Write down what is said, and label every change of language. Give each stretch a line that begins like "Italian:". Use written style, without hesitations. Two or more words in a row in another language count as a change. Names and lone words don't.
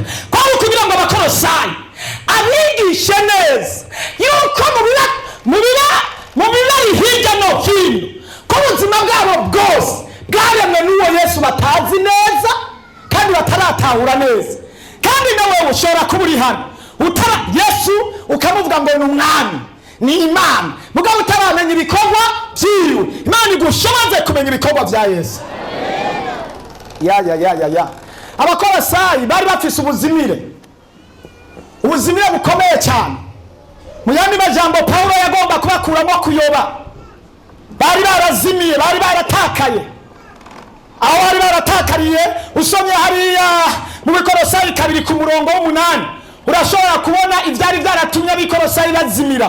Rundi: Ko ari kugira ngo Abakolosai abigishe neza yuko mu bibari hirya no hino ko ubuzima bwabo bwose bwaremwe n'uwo Yesu batazi neza kandi bataratahura neza. Kandi nawe ushobora kuba uri hano Yesu ukamuvuga ngo ni umwami, ni Imana, mugabo utaramenya ibikorwa byiwe. Imana igushoboze kumenya ibikorwa bya Yesu. Ya Abakolosai bari bafise ubuzimire ubuzimire bukomeye cyane. Mu yandi majambo Paulo yagomba kubakuramo kuyoba. Bari barazimiye, bari baratakaye. Aho bari baratakariye usomye hariya mu Bikorosayi 2 ku murongo w'8 urashobora kubona ivyari byaratumye Abikorosayi bazimira.